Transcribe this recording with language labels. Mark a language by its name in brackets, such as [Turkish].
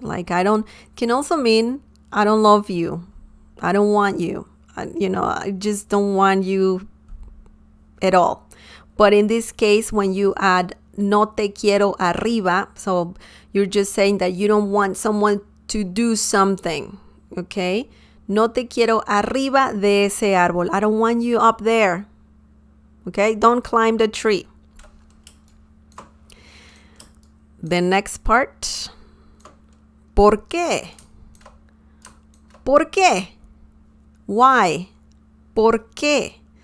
[English] Like can also mean I don't love you. I don't want you. I just don't want you at all. But in this case, when you add [Spanish] no te quiero arriba, [English] so you're just saying that you don't want someone to do something, okay? [Spanish] No te quiero arriba de ese árbol. [English] I don't want you up there, okay? Don't climb the tree. The next part. [Spanish] ¿Por qué? ¿Por qué? [English] Why? [Spanish] ¿Por qué?